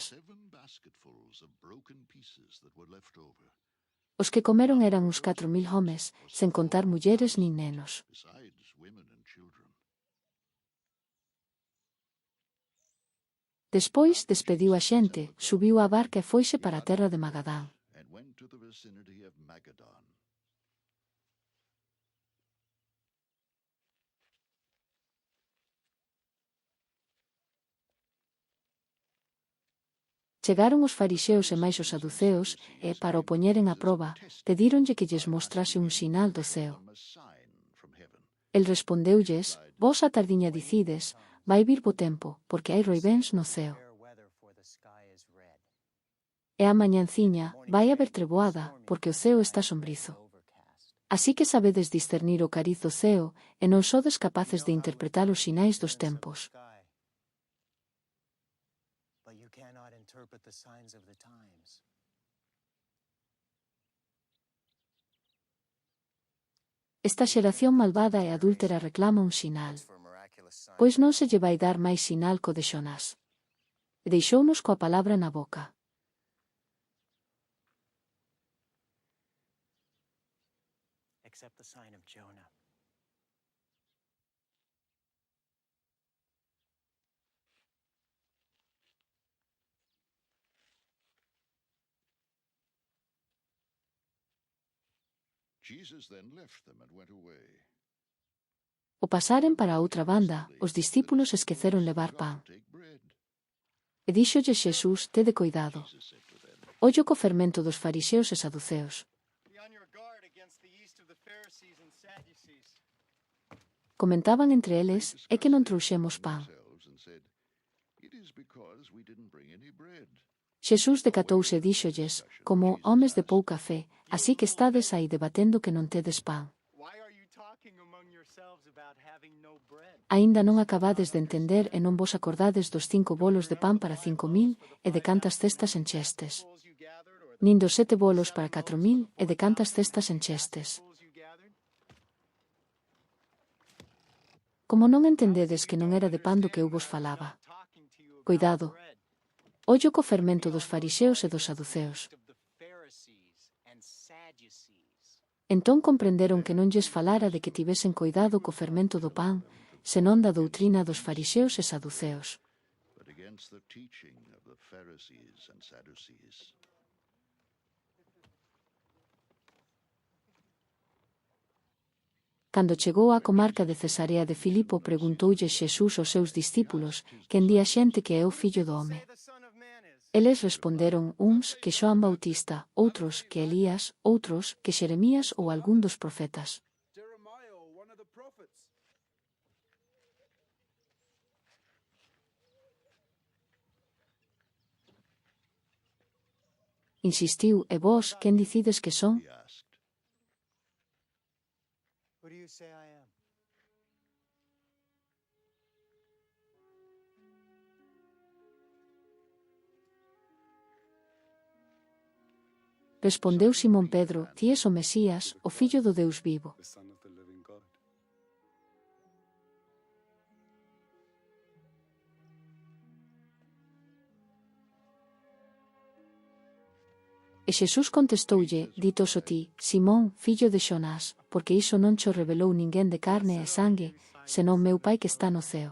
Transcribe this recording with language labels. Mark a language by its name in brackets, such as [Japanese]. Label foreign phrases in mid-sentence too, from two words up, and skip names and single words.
[English] 7 basketfuls of broken pieces that were left over, [Galician] Os que comeron eran uns 4.000 homes, sen contar mulleres nin nenos. [English] besides women and children. [Galician] Despois despediu a xente, subiu á barca e foise para a terra de Magadán. [English] And went to the vicinity of Magadan. [Galician] Chegaron os fariseos e máis os saduceos, e, para o poñeren a proba, pedíronlle que lles mostrase un sinal do ceo. [English] A sign from heaven. [Galician] El respondeulles: Vos a tardiña dicides, vai vir bo tempo, porque hai roibéns no ceo. E a mañanciña, vai haber treboada, porque o ceo está sombrizo. Así que sabedes discernir o cariz do ceo, e non sodes capaces de interpretar os sinais dos tempos. Esta xeración malvada e adúltera reclama un sinal. Pois non se lle vai dar máis sinal co de Xonás. E deixounos coa palabra na boca. [English] Except the sign of Jonah. Jesus then left them and went away. [Galician] O pasaren para a outra banda, os discípulos esqueceron levar pan. [English] Take bread. [Galician] E díxolle Xesús: Tede coidado. [English] Jesus said to them, [Galician] Ollo co fermento dos fariseos e saduceos. [English] Be on your guard against the yeast of the Pharisees and Sadducees. [Galician] Comentaban entre eles: É que non trouxemos pan. [English] themselves and said, It is because we didn't bring any bread. [Galician] Xesús decatouse e díxolles: Como homes de pouca fe, así que estades aí debatendo que non tedes pan. [English] Why are you talking among yourselves? [Galician] Aínda non acabades de entender e non vos acordades dos 5 bolos de pan para 5.000 e de cantas cestas enchestes. Nin dos 7 bolos para 4.000 e de cantas cestas enchestes. Como non entendedes que non era de pan do que eu vos falaba. Coidado. Ollo co fermento dos fariseos e dos saduceos. Entón comprenderon que non lles falara de que tivesen coidado co fermento do pan, senón da doutrina dos fariseos e saduceos. [English] but against the teaching of the Pharisees and Sadducees. [Galician] Cando chegou á comarca de Cesarea de Filipo, preguntoulle Xesús aos seus discípulos, quen di a xente que é o Fillo do home? Eles responderon, uns, que Xoán Bautista, outros, que Elías, outros, que Xeremías ou algún dos profetas. [English] Jeremiah or one of the prophets. [Galician] Insistiu, e vós, quen dicides que son? [English] He asked. Who do you say I am? [Galician] Respondeu Simón Pedro, ti és o Mesías, o Fillo do Deus vivo. [English] The Son of the living God. [Galician] E Xesús contestoulle, ditos o ti, Simón, fillo de Xonás, porque iso non cho revelou ninguén de carne e sangue, senón meu Pai que está no ceo.